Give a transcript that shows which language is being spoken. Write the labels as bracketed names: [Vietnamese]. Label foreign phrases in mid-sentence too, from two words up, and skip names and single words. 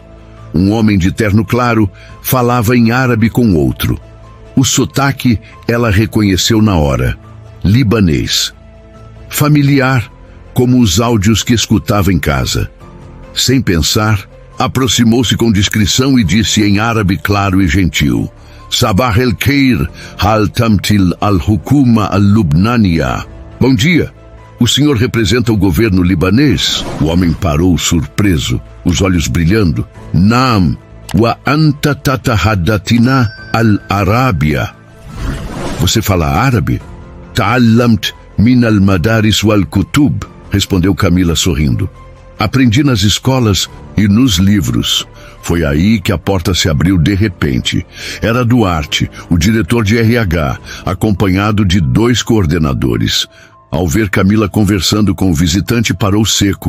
[Portuguese] Um homem de terno claro falava em árabe com outro. O sotaque ela reconheceu na hora. Libanês. Familiar, como os áudios que escutava em casa. Sem pensar, aproximou-se com discrição e disse em árabe claro e gentil: [Arabic] "صباح الخير، هل تمثل الحكومة اللبنانية." [Portuguese] "Bom dia. O senhor representa o governo libanês?" O homem parou surpreso, os olhos brilhando. [Arabic] "نعم، وأنت تتحدثين العربية." [Portuguese] "Você fala árabe?" [Arabic] "تعلمت من المدارس والكتب", [Portuguese] respondeu Camila sorrindo. "Aprendi nas escolas e nos livros." Foi aí que a porta se abriu de repente. Era Duarte, o diretor de RH, acompanhado de 2 coordenadores. Ao ver Camila conversando com o visitante, parou seco.